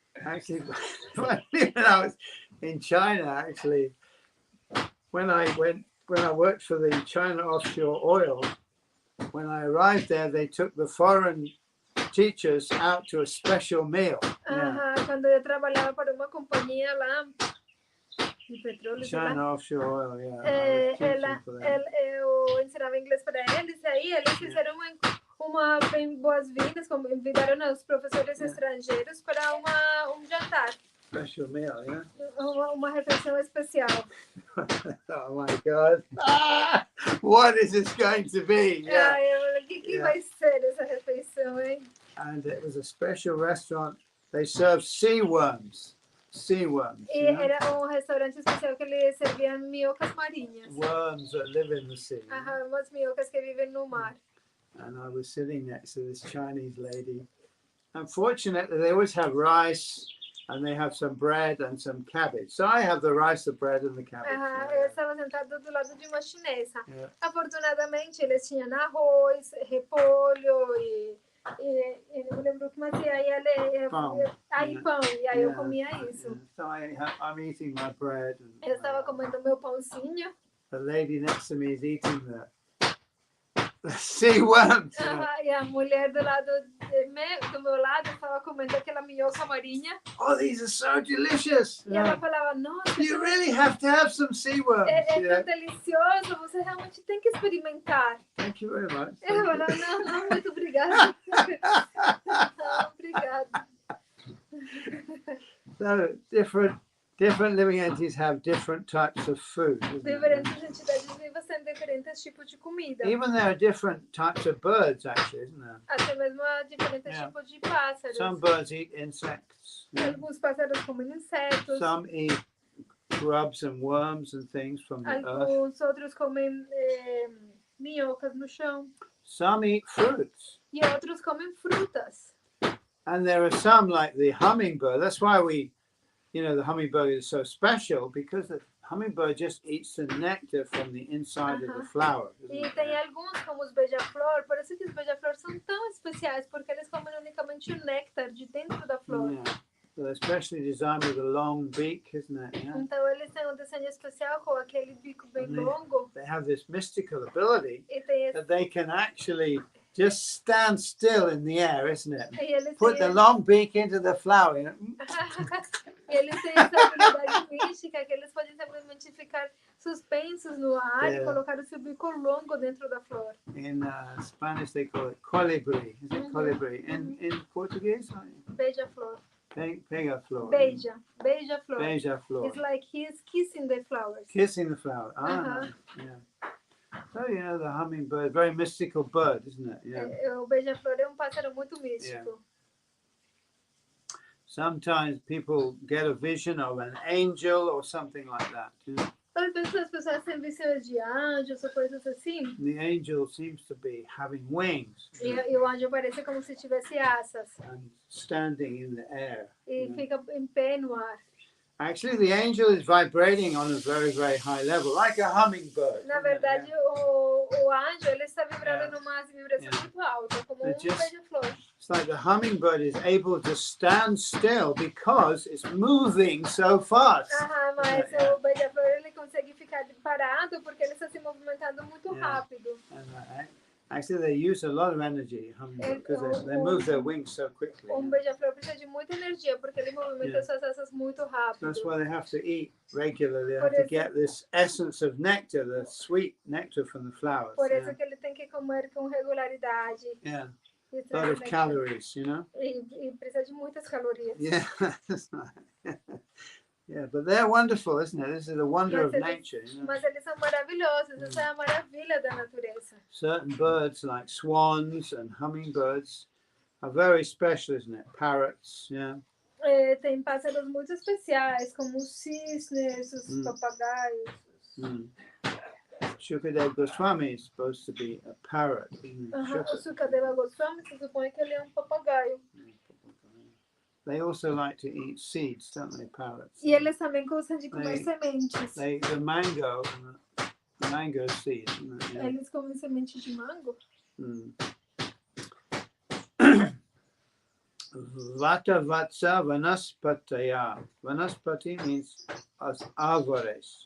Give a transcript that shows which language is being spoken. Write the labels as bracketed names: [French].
[English] Actually, when I was in China, actually, when I worked for the China Offshore Oil, when I arrived there, they took the foreign teachers out to a special meal. Yeah. [Portuguese] Aham, quando eu trabalhava para uma companhia lá de petróleo, sei lá, [English] China Offshore Oil, yeah. I was teaching for them. [Portuguese] eu ensinava inglês para eles, e aí eles fizeram uma bem boas-vindas, convidaram os professores estrangeiros para um jantar, [English] Special meal, yeah. [Portuguese] uma refeição especial. [English] Oh my God. Ah, what is this going to be? Yeah. [Portuguese] Ah, eu falei, o que vai ser essa refeição, hein? [English] And it was a special restaurant. They serve sea worms. Sea worms. [Portuguese] E [English] You know? [Portuguese] era restaurante especial que ele servia minhocas marinhas. [English] Worms that live in the sea. [Portuguese] Aham, umas minhocas que vivem no mar. [English] And I was sitting next to this Chinese lady. Unfortunately, they always have rice and they have some bread and some cabbage. So I have the rice, the bread, and the cabbage. Aham, Yeah. [Portuguese] eu estava sentada do lado de uma chinesa. [English] Yeah. [Portuguese] Afortunadamente, eles tinham arroz, repolho e não lembro o que mais. E aí, Pão. pão. E aí eu [English] Yeah. [Portuguese] comia isso. [English] Yeah. So I'm eating my bread. And [Portuguese] Eu estava comendo meu pãozinho. [English] the lady next to me is eating the sea worms. You know. [Portuguese] Aham, e a mulher do meu lado estava comendo aquela minhoca marinha. [English] Oh, these are so delicious. [Portuguese] E ela falava, nossa, [English] You really have to have some sea worms. [Portuguese] é [English] Yeah. [Portuguese] tão delicioso, você realmente tem que experimentar. [English] Thank you very much. [Portuguese] Eu falava, não, muito obrigada. Não, obrigada. [English] So different living entities have different types of food. Isn't it? [Portuguese] Diferentes entidades vivas têm diferentes tipos de comida. [English] Even there are different types of birds, actually, isn't there? [Portuguese] Até mesmo diferentes [English] Yeah. [Portuguese] tipos de pássaros. [English] Some birds eat insects. Yeah. [Portuguese] Alguns pássaros comem insetos. [English] Some eat grubs and worms and things from the earth. [Portuguese] Alguns outros comem minhocas no chão. [English] Some eat fruits. [Portuguese] E outros comem frutas. [English] And there are some like the hummingbird. That's why the hummingbird is so special, because the hummingbird just eats the nectar from the inside of the flower. [Portuguese] E [English] Isn't [Portuguese] tem [English] it? [Portuguese] alguns, como os beija-flor, por isso que os beija-flor são tão especiais, porque eles comem unicamente o néctar de dentro da flor. [English] Yeah. So they're especially designed with a long beak, isn't it? Yeah. [Portuguese] Então eles têm um desenho especial com aquele bico bem Amém. longo. [English] They have this mystical ability [Portuguese] E tem esse, [English] that they can actually just stand still in the air, isn't it? [Portuguese] e eles [English] Put the [Portuguese] têm, [English] long beak into the flower. You know? [Portuguese] eles têm essa habilidade mística que eles podem simplesmente ficar suspensos no ar e [English] Yeah. [Portuguese] colocar o seu bico longo dentro da flor. [English] In Spanish, they call it colibri. Is it Mhm. colibri? In Portuguese? [Portuguese] Beija-flor. Pega-flor. Beija-flor. Beija-flor. [English] It's like he's kissing the flowers. Kissing the flower. Ah, Uh-huh. yeah. So, the hummingbird, very mystical bird, isn't it? Yeah. [Portuguese] O beija-flor é um pássaro muito místico. [English] Sometimes people get a vision of an angel or something like that. [Portuguese] Às vezes as pessoas têm visões de anjos ou coisas assim. [English] The angel seems to be having wings [Portuguese] E o anjo parece como se tivesse asas. [English] and standing in the air. [Portuguese] E [English] Yeah. [Portuguese] fica em pé no ar. [English] Actually, the angel is vibrating on a very, very high level, like a hummingbird. [Portuguese] Na [English] isn't it? [Portuguese] verdade, o anjo ele está vibrando numa vibração [English] Yeah. [Portuguese] muito alta, como [English] It just- [Portuguese] beija-flor. [English] It's like the hummingbird is able to stand still because it's moving so fast. [Portuguese] Mas [English] Yeah. [Portuguese] o beija-flor ele consegue ficar parado porque ele está se movimentando muito [English] Yeah. [Portuguese] rápido. [English] And actually, they use a lot of energy, hummingbird, because they move their wings so quickly. [Portuguese] Beija-flor precisa de muita energia porque ele movimenta suas asas muito rápido. [English] That's why they have to eat regularly. They have to get this essence of nectar, the sweet nectar from the flowers. [Portuguese] Por isso que ele tem que comer com regularidade. [English] Yeah. A lot of calories, you know. [Portuguese] E precisa de muitas calorias. [English] Yeah. Yeah, but they're wonderful, isn't it? This is the wonder of nature. You know? [Portuguese] Mas eles são maravilhosos. Essa é a maravilha da natureza. [English] Certain birds like swans and hummingbirds are very special, isn't it? Parrots, yeah. [Portuguese] Tem pássaros muito especiais, como os cisnes, os papagaios. [English] Shukadev Goswami is supposed to be a parrot. [Portuguese] O Sukadeva Goswami se supõe que ele é papagaio. [English] They also like to eat seeds, don't they, parrots? [Portuguese] E eles também gostam de comer sementes. [English] The mango seed. Yeah. [Portuguese] Eles comem sementes de mango. [Sanskrit] Vata Vatsa Vanaspataya. [English] Vanaspati means [Portuguese] as árvores.